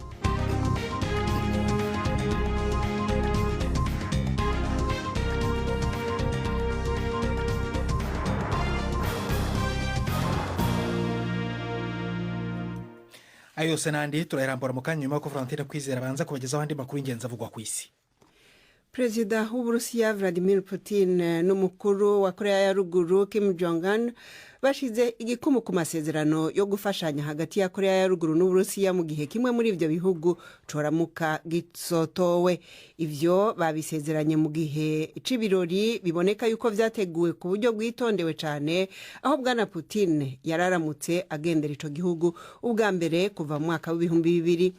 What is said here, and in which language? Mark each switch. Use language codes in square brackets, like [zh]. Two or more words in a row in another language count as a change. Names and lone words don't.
[rn] Ayo senandi turayirambura mu kanya nyuma ko Valentina Kwizera banza kubagezaho andi makuru y'ingenzi avugwa ku isi. Perezida w'Uburusiya Vladimir Putin n'umukuru wa Korea ya Ruguru Kim Jong-un bashize igikumu ku masezerano yo gufashanya hagati ya Korea ya Ruguru n'Uburusiya mu gihe kimwe muri ivyo bihugu coramuka gisotowe. Ivyo babisezeranye mu gihe c'ibirori biboneka yuko vyateguwe ku buryo bwitondewe cane, aho bwana Putin yararamutse agendera ico gihugu ubwa mbere kuva mu mwaka w'2000.